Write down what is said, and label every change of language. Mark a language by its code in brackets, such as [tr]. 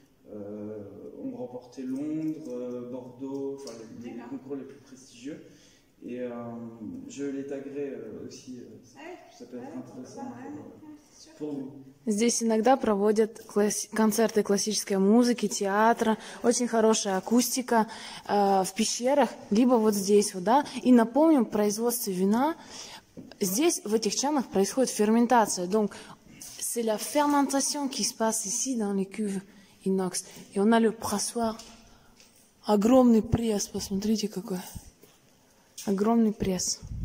[fr] Ont remporté Londres, Bordeaux, enfin les concours les plus prestigieux. Et je les taguerai aussi, ça peut être intéressant pour vous. [ru] Здесь иногда проводят концерты классической музыки, театра, очень хорошая акустика в пещерах, либо вот здесь вот, да. И напомним, в производстве вина, здесь в этих чанах происходит ферментация. [fr] Donc, c'est la fermentation qui se passe ici dans les cuves inox. [ru] И [fr] on a le pressoir. [ru] Огромный пресс, посмотрите какой. Огромный пресс.